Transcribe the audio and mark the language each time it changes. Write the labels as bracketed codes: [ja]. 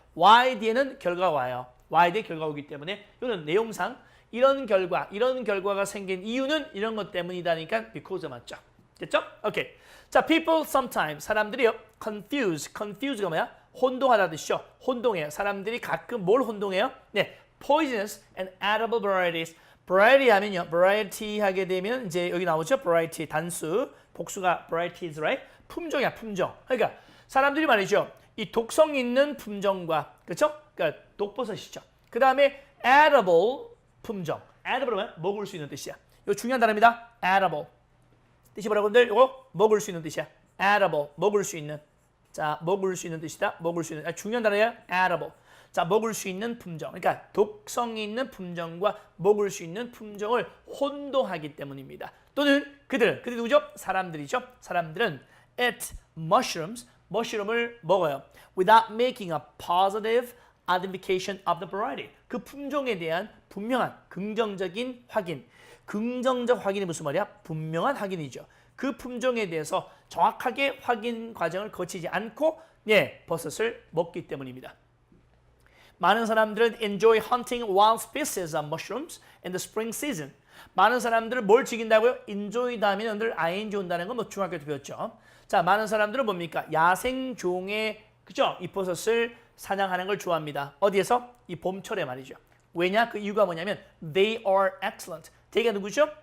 [ko] y 뒤에는 결과가 와요. y 뒤에 결과가 오기 때문에 이거는 내용상 이런 결과가 생긴 이유는 이런 것 때문이다니까 because 맞죠. 됐죠? 오케이. 자, [en] people sometimes [ko] 사람들이요 confuse가 뭐야? 혼동하다 뜻이죠. 혼동해요. 사람들이 가끔 뭘 혼동해요? [en] 네, poisonous and edible varieties. [ko] variety 하면요, variety 하게 되면 이제 여기 나오죠. variety 단수, 복수가 varieties, right? 품종이야, 품종. 그러니까 사람들이 말이죠. 이 독성 있는 품종과 그렇죠? 그러니까 독버섯이죠. 그 다음에 edible 품종. edible은 먹을 수 있는 뜻이야. 이거 중요한 단어입니다. edible. 뜻이 뭐라고 여러분들? 이거 먹을 수 있는 뜻이야. edible. 먹을 수 있는. 자, 먹을 수 있는 뜻이다. 먹을 수 있는. 중요한 단어야. edible. 자, 먹을 수 있는 품종. 그러니까 독성이 있는 품종과 먹을 수 있는 품종을 혼동하기 때문입니다. 또는 그들이 누구죠? 사람들이죠. 사람들은 [en] eat mushrooms, [ko] 머쉬룸을 먹어요. [en] Without making a positive identification of the variety. [ko] 그 품종에 대한 분명한 긍정적인 확인. 긍정적 확인이 무슨 말이야? 분명한 확인이죠. 그 품종에 대해서 정확하게 확인 과정을 거치지 않고 버섯을 먹기 때문입니다. 많은 사람들은 [en] enjoy hunting wild species of mushrooms in the spring season. [ko] 많은 사람들은 뭘 즐긴다고요? enjoy 다음에 늘 ing 온다는 건 뭐 중학교 때 배웠죠. 자, 많은 사람들은 뭡니까? 야생종의 그죠? 이 버섯을 사냥하는 걸 좋아합니다. 어디에서? 이 봄철에 말이죠. 왜냐? 그 이유가 뭐냐면 [en] they are excellent. [ko] they가 누구죠?